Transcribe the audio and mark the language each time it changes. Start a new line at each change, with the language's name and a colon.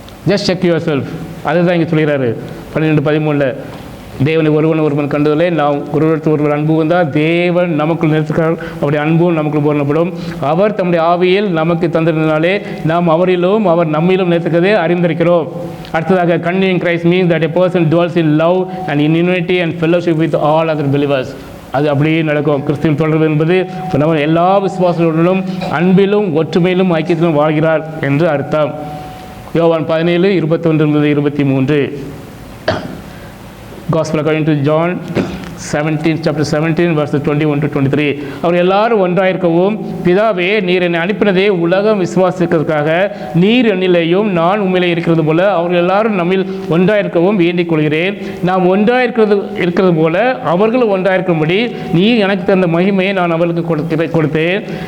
English: Just check yourself.
Tamil: அதுதான் இங்கே சொல்கிறாரு
English: 12:13.
Tamil: தேவனை ஒருவன் கண்டதில்லை, நாம் ஒருவர் அன்பு வந்தால் தேவன் நமக்குள் நிறுத்துகிறார், அவருடைய அன்பும் நமக்குள் பூரணப்படும். அவர் தம்முடைய ஆவியில் நமக்கு தந்திருந்தனாலே நாம் அவரிலும் அவர் நம்மிலும் நிறுத்துக்கிறதே அறிந்திருக்கிறோம். அடுத்ததாக,
English: continuing Christ means that a person dwells in love and in unity and fellowship with all other believers.
Tamil: அது அப்படியே நடக்கும். கிறிஸ்துவின் தொடர்பு என்பது நம்ம எல்லா விசுவாசங்களுடனும் அன்பிலும் ஒற்றுமையிலும் ஐக்கியத்திலும் வாழ்கிறார் என்று அர்த்தம். யோவான் 17:21-23.
English: Gospel according to John 17, chapter 17, verses 21-23.
Tamil: அவர் எல்லாரும் ஒன்றாயிருக்கவும், பிதாவே நீர் என்னை அனுப்பினதே உலகம் விசுவாசிக்கிறதுக்காக, நீர் என்னிலேயும் நான் உண்மையிலே இருக்கிறது போல அவர்கள் எல்லாரும் நம்மில் ஒன்றாயிருக்கவும் வேண்டிக் கொள்கிறேன். நாம் இருக்கிறது போல அவர்களும் ஒன்றாயிருக்கும்படி நீர் எனக்கு தந்த மகிமையை நான் அவர்களுக்கு கொடுத்தேன்.